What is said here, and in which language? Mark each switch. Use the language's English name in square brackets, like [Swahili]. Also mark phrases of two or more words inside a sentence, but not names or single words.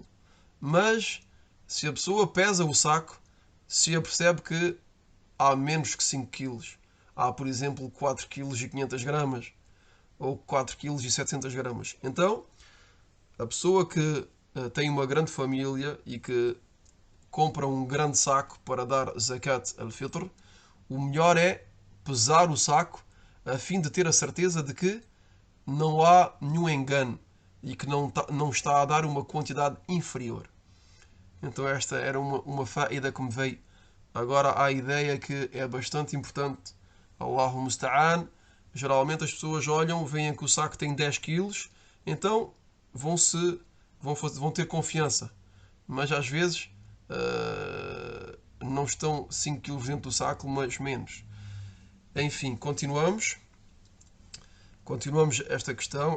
[Portuguese] Mas se a pessoa pesa o saco, se apercebe que há menos que 5 kg. Há, por exemplo, 4 kg e 500 gramas. Ou 4 kg e 700 gramas. Então, a pessoa que tem uma grande família e que compra um grande saco para dar [Arabic] زكاة الفطر, [Portuguese] o melhor é pesar o saco a fim de ter a certeza de que não há nenhum engano, e que não está a dar uma quantidade inferior. Então esta era uma faida que me veio agora à ideia, que é bastante importante. [Arabic] الله المستعان. [Portuguese] Geralmente as pessoas olham, veem que o saco tem 10 quilos, então vão ter confiança. Mas às vezes não estão 5 quilos dentro do saco, mas menos. Enfim, continuamos esta questão.